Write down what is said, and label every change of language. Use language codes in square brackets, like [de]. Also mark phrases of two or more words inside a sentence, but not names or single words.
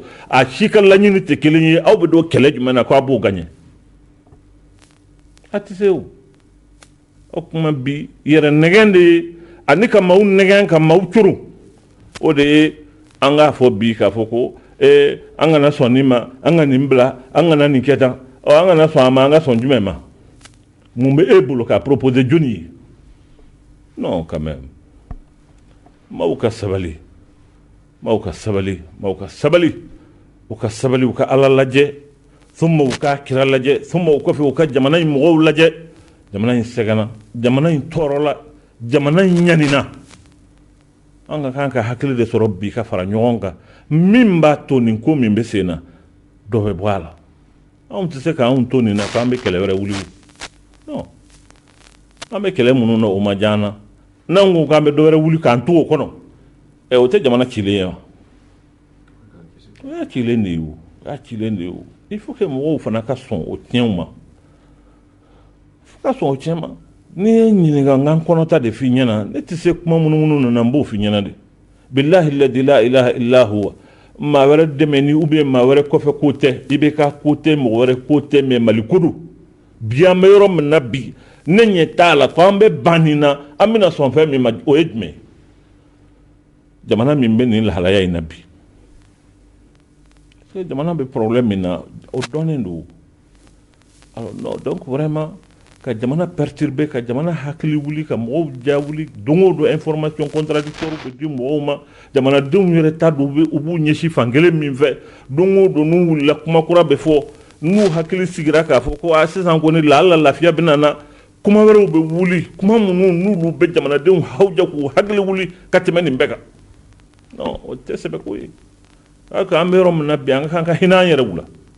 [bm] a si ka laɲini tɛ kelen ye aw bɛ don kɛlɛ jumɛn na k'aw b'o gaɲɛ a tɛ se o kuma bi yɛrɛ nɛgɛn de ye ani ka maaw nɛgɛn ka maaw coro o de ye an k'a fɔ bi k'a fɔ ko an kana sɔn nin ma an ka nin bila an kana nin kɛ tan an kana sɔn a ma an ka sɔn jumɛn ma mun bɛ e bolo k'a proposer jɔnni ye [fr] non quand même [bm] maaw ka sabali u ka sabali u ka Ala lajɛ thumma u ka kira lajɛ thumma u kɔfɛ u ka jamana in mɔgɔw lajɛ jamana in sɛgɛnna jamana in tɔɔrɔla jamana in ɲanina an ka kan ka hakili de sɔrɔ bi ka fara ɲɔgɔn kan min b'a to nin ko min bɛ sen na dɔ bɛ bɔ a la anw tɛ se k'anw to nin na k'an bɛ kɛlɛ wɛrɛ wuli non an bɛ kɛlɛ minnu na o ma diya an na n'an ko k'an bɛ dɔ wɛrɛ wuli k'an to o kɔnɔ o tɛ jamana cilen ye wa o y'a cilen de ye o [fr] il faut que [bm] mɔgɔw fana ka sɔn o tiɲɛw ma fo ka sɔn o tiɲɛ ma n'i ye ɲininka n k'an kɔnɔta de f'i ɲɛna ne tɛ se kuma minnu nana n b'o f'i ɲɛna de [ar] بالله الذي لا إله إلا هو [bm] maa wɛrɛ dɛmɛ ni [fr] ou bien [bm] maa wɛrɛ kɔfɛ ko tɛ i bɛ ka ko tɛ mɔgɔ wɛrɛ ko tɛ mais Mali ko don bi an bɛ yɔrɔ min na bi ne ɲɛ t'a la ko an bɛ ban nin na an bɛna sɔn fɛn min ma o ye jumɛn jamana min bɛ nin lahalaya in na bi jamana bɛ problème min na o dɔnnen don [fr] alors non donc vraiment [bm] ka jamana perturber ka jamana hakili wuli ka mɔgɔw ja wuli don o don [fr] information contradictoire [bm] bɛ di mɔgɔw ma jamanadenw yɛrɛ ta don u b'u ɲɛsin fankelen min fɛ don o don n'u wulila kuma kura bɛ fɔ n'u hakili sigira k'a fɔ ko sisan kɔni ala lafiya bɛ na kuma wɛrɛw bɛ wuli kuma minnu n'olu bɛ jamanadenw hawuja k'u hakili wuli ka tɛmɛ nin bɛɛ kan non o tɛ sɛbɛ ko ye an bɛ yɔrɔ min na bi an ka kan ka hinɛ an yɛrɛw la